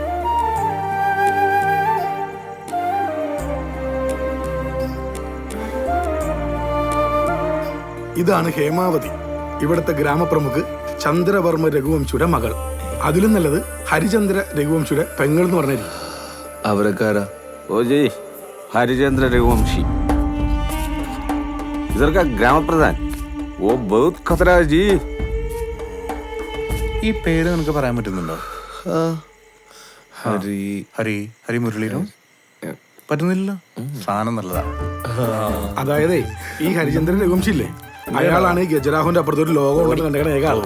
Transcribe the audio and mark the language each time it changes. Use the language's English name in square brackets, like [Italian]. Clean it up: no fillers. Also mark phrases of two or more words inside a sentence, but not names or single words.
[Malayalam] ഇതാണ് ഹേമാവതി, ഇവിടുത്തെ ഗ്രാമപ്രമുഖ് ചന്ദ്രവർമ്മ രഘുവംശിയുടെ മകൾ. അതിലും നല്ലത് ഹരിചന്ദ്ര രഘുവംശിയുടെ പെങ്ങൾ എന്ന് പറഞ്ഞിരിക്കും. അവരൊക്കെ ആരാ? ഓ ജി ഹരിചന്ദ്ര രഘുവംശി, [Hindi] इधर का ग्राम प्रधान, वो बहुत खतरा है जी. [Malayalam] ഈ പേര് നിനക്ക് പറയാൻ പറ്റുന്നുണ്ടോ? ഹരി ഹരി ഹരി മുരളീനോ? പറ്റുന്നില്ലല്ലോ. സാധനം നല്ലതാ. അതായത് ഈ ഹരിചന്ദ്രൻ രഘുവംശി ഇല്ലേ, അയാളാണ് ഈ ഗജരാഹുവിന്റെ അപ്പുറത്തൊരു ലോകം ഉള്ളത് കണ്ടേക്കണ ഏക ആൾ.